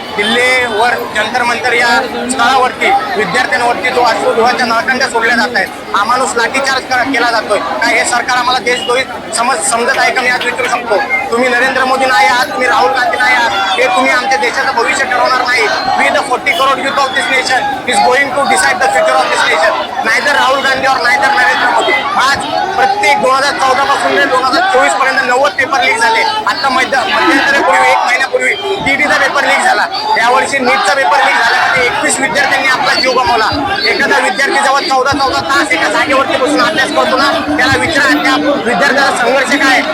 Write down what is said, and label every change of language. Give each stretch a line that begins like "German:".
Marathi: दिल्लीवर जंतर मंतर या स्थळावरती विद्यार्थ्यांवरती जो अश्रुधुराच्या नळकांड्या सोडल्या जात आहेत, हा माणूस लाठीचार्ज केला जातोय. काय हे सरकार आम्हाला देशद्रोही समजत आहे का? मी आज विचारू शकतो. तुम्ही नरेंद्र मोदी नाही आहात, तुम्ही राहुल गांधी नाही आहात, हे तुम्ही आमच्या देशाचं भविष्य ठरवणार नाही.
English: We the 40 crore youth of this nation is going to decide the future of this nation. Neither Rahul Gandhi और neither Narendra Modi.
Marathi: आज प्रत्येक 2014 पासून 2024 पर्यंत 90 पेपर लीक झाले. आता मध्यंतरीपूर्वी 1 महिन्यापूर्वी TETचा पेपर लीक झाला. यावर्षी नीटचा पेपर लीक झाल्यामध्ये 21 विद्यार्थ्यांनी आपला जीव गमावला. एखादा विद्यार्थी जेव्हा 14 तास एका जागेवरती बसून अभ्यास करतो ना, त्याला विचारा त्या विद्यार्थ्याचा संघर्ष काय.